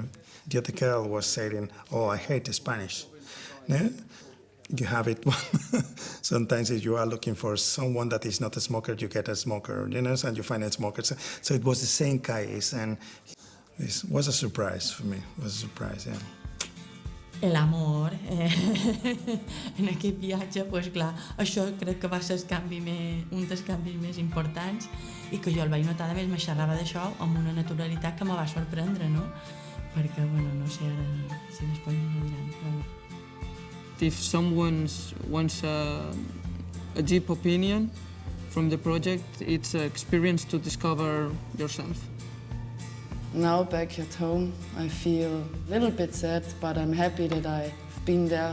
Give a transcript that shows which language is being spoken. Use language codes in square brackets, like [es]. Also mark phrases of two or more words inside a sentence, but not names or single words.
[en] The other girl was saying, oh, I hate Spanish. No? You have it. Sometimes if you are looking for someone that is not a smoker, you get a smoker, and you find a smoker. So it was the same case, and this was a surprise for me. It was a surprise, yeah. [ca] L'amor en aquest viatge, doncs clar, això crec que va ser un dels canvis més importants i que jo el vaig notar, a més, me xerrava d'això amb una naturalitat que me va sorprendre, no? Perquè, bueno, no sé ara si després m'ho diran, però... [en] If someone wants a deep opinion from the project, it's an experience to discover yourself. Now back at home, I feel a little bit sad, but I'm happy that I've been there.